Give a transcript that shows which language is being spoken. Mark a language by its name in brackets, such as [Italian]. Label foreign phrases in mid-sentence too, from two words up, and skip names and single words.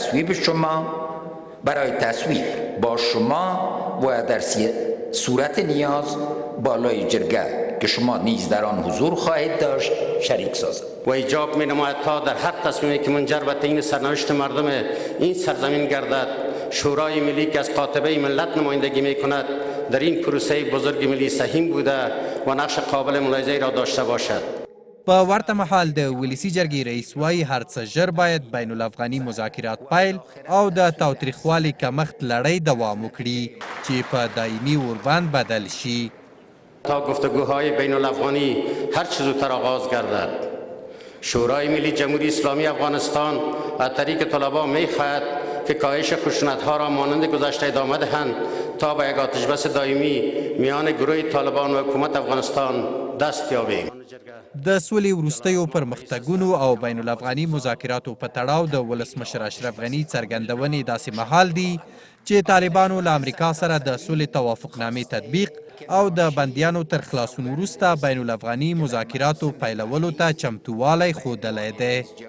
[Persian] تصویب با شما و در صورت نیاز بالای جرگه که شما نیز در آن حضور خواهید داشت شریک سازد. و ایجاب می نماید تا در هر تصمیمی که منجر به تعیین سرنوشت مردم این سرزمین گردد شورای ملی که از قاطبه ملت نمایندگی می کند در این پروسه بزرگ ملی سهیم بوده و نقش قابل ملاحظه را داشته باشد. [Pashto] په ورته مهال د ولسي جرګې رئیس وایي هر څه ژر باید بین الافغاني مذاکرات پیل او د تاوتریخوالي کمښت لړۍ دوام وکړي چې په دایمي اوربند بدل شي. [Persian] تا گفتگوهای بین الافغانی هر چه زودتر آغاز گردد. شورای ملی جمهوری اسلامی افغانستان از طریق طلبا می خواهد که کاهش خشونت‌ها را مانند گذشته ادامه دهند تا به یک آتش بس دائمی میان گروه طالبان و حکومت افغانستان دست یابیم. [Pashto] د سولې وروستیو پرمختګونو او بین الافغاني مذاکراتو په تړاو د ولسمشر اشرف غني څرګندونې داسې مهال دي چې طالبانو له امریکا سره د سولې توافقنامې تطبیق او د بندیانو تر خلاصون وروسته بین الافغاني مذاکراتو پیلولو ته چمتووالی ښودلی دی.